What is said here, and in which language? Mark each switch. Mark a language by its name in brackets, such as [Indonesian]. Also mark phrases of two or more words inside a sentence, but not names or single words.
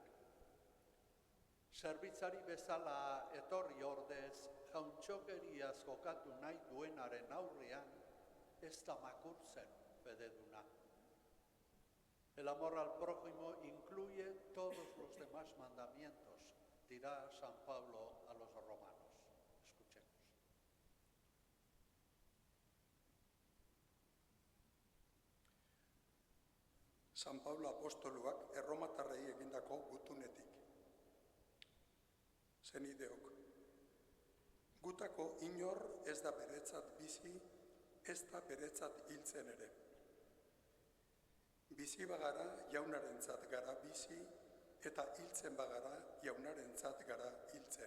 [Basque] Zerbitzari bezala etorri ordez, jauntxokeriaz jokatu nahi duenaren aurrean, ez da makurtzen fededuna. [Spanish] El amor al prójimo incluye todos los demás mandamientos, dirá San Pablo a los romanos. Escuchemos. [Basque] San Pablo apostoluak erromatarrei egindako gutunetik. Zenideok, gutako inor ez da beretzat bizi, ez da beretzat hiltzen ere. Bizi bagara jaunarentzat gara bizi, eta hiltzen bagara jaunarentzat gara hiltzen.